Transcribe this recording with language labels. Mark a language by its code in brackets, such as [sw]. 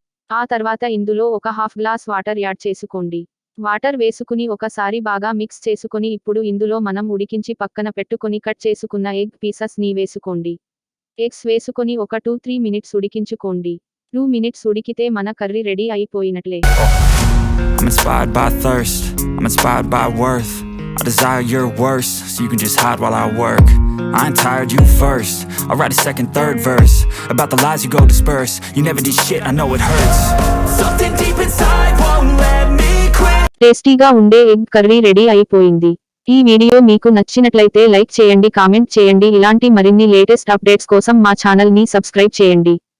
[te] ఆ తర్వాత ఇందులో ఒక హాఫ్ గ్లాస్ వాటర్ యాడ్ చేసుకోండి. వాటర్ వేసుకుని ఒకసారి బాగా మిక్స్ చేసుకొని ఇప్పుడు ఇందులో మనం ఉడికించి పక్కన పెట్టుకొని కట్ చేసుకున్న ఎగ్ పీసెస్ ని వేసుకోండి. ఎగ్స్ వేసుకొని ఒక 2-3 మినిట్స్ ఉడికించుకోండి. 2 మినిట్స్ ఉడికితే మన curry ready అయిపోయినట్లే. [en] I'm inspired by thirst, I'm inspired by worth. I desire your worst, so you can just hide while I work. I ain't tired, you first. I'll write a second, third verse about the lies you go disperse. You never did shit, I know it hurts. Something deep inside won't let me quit. [te] టేస్టీగా ఉండే egg curry ready అయిపోయింది. ఈ video మీకు నచ్చినట్లయితే like చేయండి, comment చేయండి. ఇలాంటి మరిన్ని లేటెస్ట్ అప్డేట్స్ కోసం మా ఛానల్ ని సబ్స్క్రైబ్ చేయండి.